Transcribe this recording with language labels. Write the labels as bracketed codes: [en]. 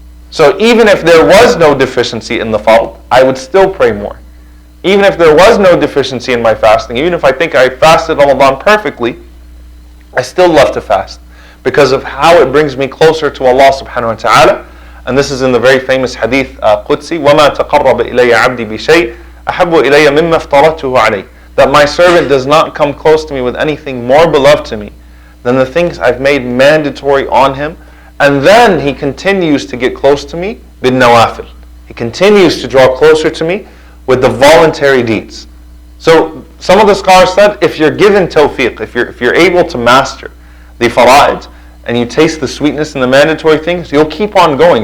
[en] So even if there was no deficiency in the fard, I would still pray more. Even if there was no deficiency in my fasting, even if I think I fasted Ramadan perfectly, I still love to fast because of how it brings me closer to Allah subhanahu wa ta'ala. And this is in the very famous hadith Qudsi, [ar] وَمَا تَقَرَّبَ إِلَيَّ عَبْدِي بِشَيْءٍ أَحَبُّ إِلَيَّ مِمَّا افْتَرَضْتُهُ عَلَيْهِ. [en] That my servant does not come close to me with anything more beloved to me than the things I've made mandatory on him. And then he continues to get close to me bin nawafil. He continues to draw closer to me with the voluntary deeds. So some of the scholars said, if you're given tawfiq, if you're able to master the fara'id, and you taste the sweetness in the mandatory things, you'll keep on going.